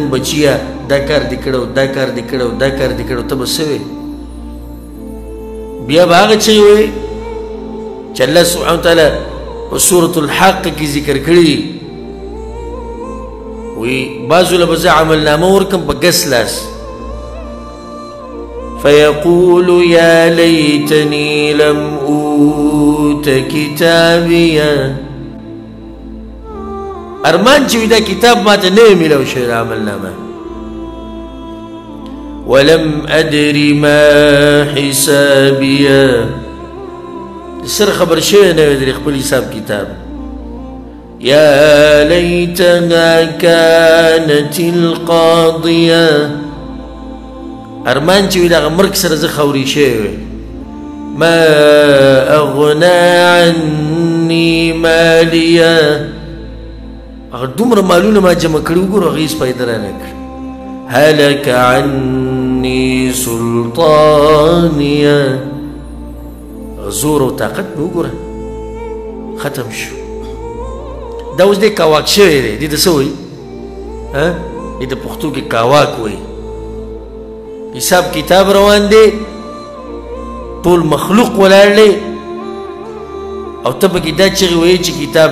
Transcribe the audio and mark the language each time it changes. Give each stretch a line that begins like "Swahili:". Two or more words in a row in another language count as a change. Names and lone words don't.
Pashto: بچیه دا کار دې کړی دا کار دې کړی دا کار دې کړی ته به څه وې بیا به هغه څه وې چې الله سبحانه وتعالی په سورة الحق کې ذکر کړي وی بعضو له به زه عملنامه ورکړم په ګس لاس
Arabic: فيقول يا ليتني لم أوت كتابيا
Pashto: ارمان چې دا کتاب ماته نه ملو شوی عملنامه
Arabic: ولم ادر ما حسابيا
Pashto: سر خبر شوی نه در خپل حساب کتاب
Arabic: يا ليتها كانت القاضية
Pashto: ارمان چې دا مرګ سره زه خوري شوی
Arabic: ما اغنى عني ماليه
Pashto: اگر دومره مالونه ما جمع کړي وګورو هغې هېڅ فایده رانه کړ
Arabic: هلک عني سلطانیه
Pashto: زور او طاقت مې وګوره ختم شو دا اوس دی کاواک شوی دی دې ته څه وایي دې د پښتو کې کاواک وایي حساب کتاب روان دی ټول مخلوق ولاړ دی او ته پکې دا چغې وایي چې کتاب